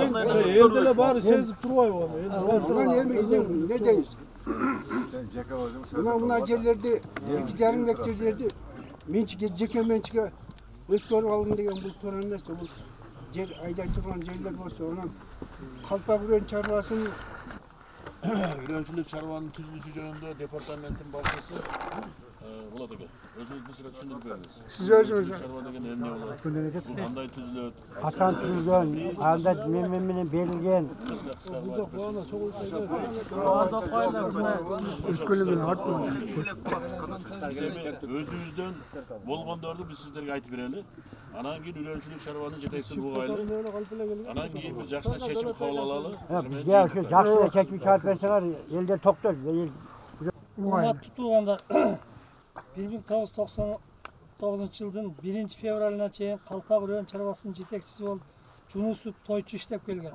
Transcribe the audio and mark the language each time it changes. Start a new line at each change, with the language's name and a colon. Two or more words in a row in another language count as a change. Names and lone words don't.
Kyrgyz: эл деле баары сезип турбайбы аны? Эми эмне дейбиз? Мына жерлерди 2,5 гектар жерди жеке менчикке өткөрүп алдым деген бул туура эмес. Бул жер айдай турган жерлер болсо, анан Калпак район чарбасынын Үрөнчүлүк чарбанын tüzülüşü jönündө департаменттин башчысы болот экен. Өзүңүз бизге түшүндүрүп бериңиз. Сиз өзүңүз чарва деген эмне болот? Бул кандай түзүлөт? Качан түзүлгөн, анда мен менен берилген. Өзүбүздөн болгондорду биз сиздерге айтып берели. Анан кийин үрөнчүлүк чарбанын жетекчисин угайлы. Анан кийин бир жакшы чечим кабыл алалы. Бизге ошо жакшы чечим чыгарып берсеңер, элдер токтойт. Урмат тутулганда 1999-жылдын 1-февралына чейин Калпак район чарбасынын жетекчиси болуп Жунусов Тойчу иштеп келген.